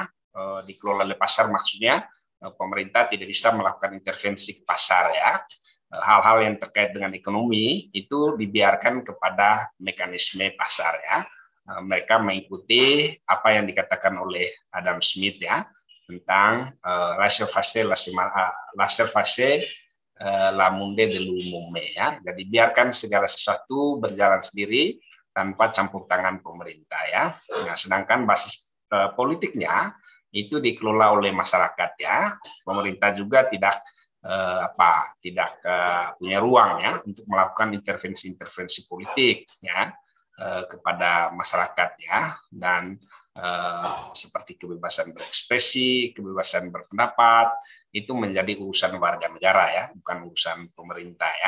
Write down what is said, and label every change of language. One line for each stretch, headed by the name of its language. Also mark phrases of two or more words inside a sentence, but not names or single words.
Indonesian: Dikelola oleh pasar maksudnya pemerintah tidak bisa melakukan intervensi ke pasar ya. Hal-hal yang terkait dengan ekonomi itu dibiarkan kepada mekanisme pasar ya. Mereka mengikuti apa yang dikatakan oleh Adam Smith ya tentang
French: laissez-faire la monde de l'homme
Indonesian: ya. Jadi biarkan segala sesuatu berjalan sendiri tanpa campur tangan pemerintah ya. Nah, sedangkan basis politiknya itu dikelola oleh masyarakat ya. Pemerintah juga tidak punya ruang ya untuk melakukan intervensi politik ya kepada masyarakat ya, dan seperti kebebasan berekspresi, kebebasan berpendapat itu menjadi urusan warga negara ya, bukan urusan pemerintah ya.